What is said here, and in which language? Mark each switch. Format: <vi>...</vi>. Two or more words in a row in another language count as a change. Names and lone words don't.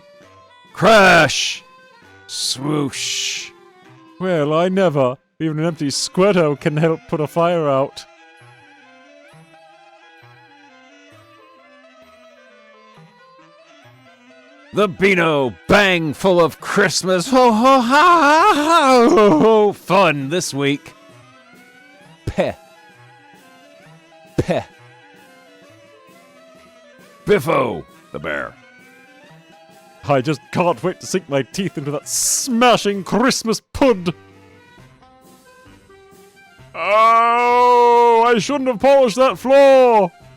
<en>Crash! Swoosh! Well, I never. Even an empty Squirto can help put a fire out. The Beano bang full of Christmas ho ho ha ha ho ho fun this week. Peh. Peh. Biffo the bear. I just can't wait to sink my teeth into that smashing Christmas pud. Oh, I shouldn't have polished that floor.</en>